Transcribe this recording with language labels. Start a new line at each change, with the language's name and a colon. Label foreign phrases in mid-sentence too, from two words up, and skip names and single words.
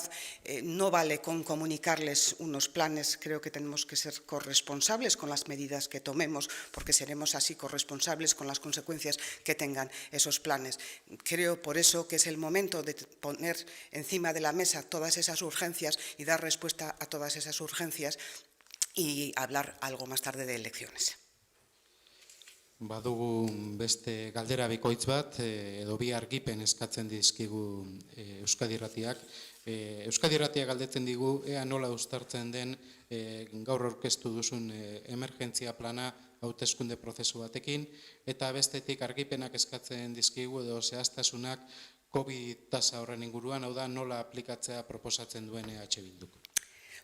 Spanish: No vale con comunicarles unos planes, creo que tenemos que ser corresponsables con las medidas que tomemos, porque seremos así corresponsables con las consecuencias que tengan esos planes. Creo por eso que es el momento de poner encima de la mesa todas esas urgencias y dar respuesta a todas esas urgencias y hablar algo más tarde de elecciones.
Basque: Badugu beste galdera bikoitz bat, edo bi argipen eskatzen dizkigu Euskadi Irratiak. Euskadi Irratiak galdetzen digu ea nola uztartzen den gaur aurkeztu duzun emergentzia plana hauteskunde prozesu batekin, eta bestetik argipenak eskatzen dizkigu edo zehaztasunak COVID tasa horren inguruan, hau da nola aplikatzea proposatzen duen EH Bilduk.